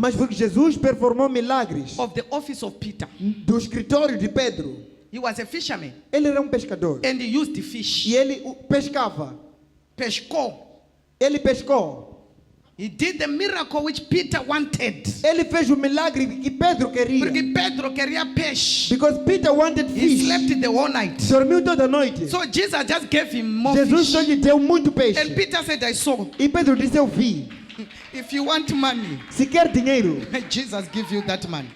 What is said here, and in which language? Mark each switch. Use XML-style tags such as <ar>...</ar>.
<pt>Mas porque Jesus performou milagres</pt> <en>of the office of Peter,</en> <pt>do escritório de Pedro.</pt> <en>he was a fisherman</en> <pt>Ele era pescador.</pt> <en>and he used the fish.</en> <pt>E ele pescava. Pescou. Ele pescou.</pt> <en>He did the miracle which Peter wanted.</en> <pt>Ele fez o milagre que Pedro queria. Porque Pedro queria peixe.</pt> <en>Because Peter wanted He fish. slept the whole night.</en> <pt>Dormiu toda noite.</pt> <en>So Jesus just gave him more Jesus fish.</en> <pt>só lhe deu muito peixe.</pt> <en>And Peter said, I saw.</en> <pt>E Pedro disse, eu vi.</pt> <en>If you want money,</en> <pt>Se quer dinheiro,</pt> <en>may Jesus give you that money.</en>